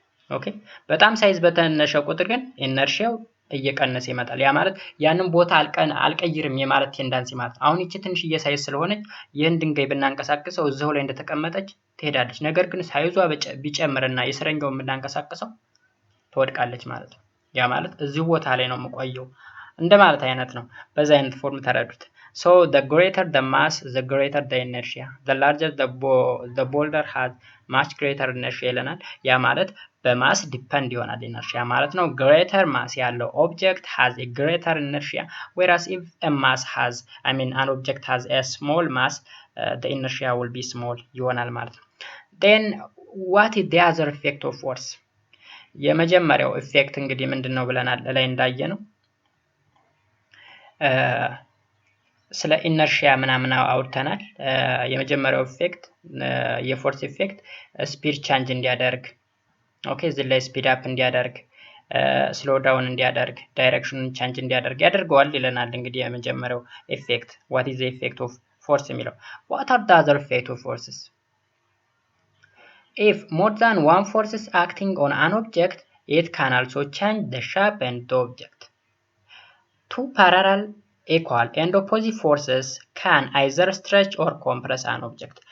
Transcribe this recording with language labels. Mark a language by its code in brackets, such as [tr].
[am] ኦኬ በጣም ሳይዝ በተነሸ ቁጥር ግን ኢነርሺያው እየቀነሰ ይመጣል። ያ ማለት ያንን ቦታ አልቀይርም የማለት ቴንዳንሲ ማለት። አሁን እቺ ትንሽዬ ሳይዝ ስለሆነች ይህን ድንጋይ ብናንቀሳቅሰው እዚሁ ላይ እንደተቀመጠች ትሄዳለች። ነገር ግን ሳይዟ ቢጨምርና የስረኛውን ብናንቀሳቅሰው ትወድቃለች ማለት ነው። ያ ማለት እዚሁ ቦታ ላይ ነው የምቆየው እንደማለት አይነት ነው። በዛ አይነት ፎርም ተረዱት። [en] So the greater the mass, the greater the inertia. The larger the boulder has much greater inertia [am] ይለናል። ያ ማለት በማስ ዲፔንድ ይሆናል ኢነርሺያ ማለት ነው። [en] greater mass ያለው object has a greater inertia, whereas if a mass has, an object has a small mass, the inertia will be small [am] ይሆናል ማለት ነው። [en] Then what is the other effect of force? [am] የመጀመሪያው ኢፌክት እንግዲህ ምንድነው ብለናል ላይ እንዳየ ነው። ስለ ኢነርሺያ ምናምን አውርተናል። የመጀመሪያው ኢፌክት የፎርስ ኢፌክት ስፒድ ቼንጅ እንዲያደርግ ኦኬ እዚህ ላይ ስፒድ አፕ እንዲያደርግ ስሎ ዳውን እንዲያደርግ ዳይሬክሽኑን ቼንጅ እንዲያደርግ ያደርገዋል ይለናል። እንግዲህ የመጀመሪያው ኢፌክት [en] what is the effect of force [am] የሚለው [en] what are the other effect of forces? If more than one force is acting on an object, it can also change the shape and the object. Two parallel equal and opposite forces can either stretch or compress an object.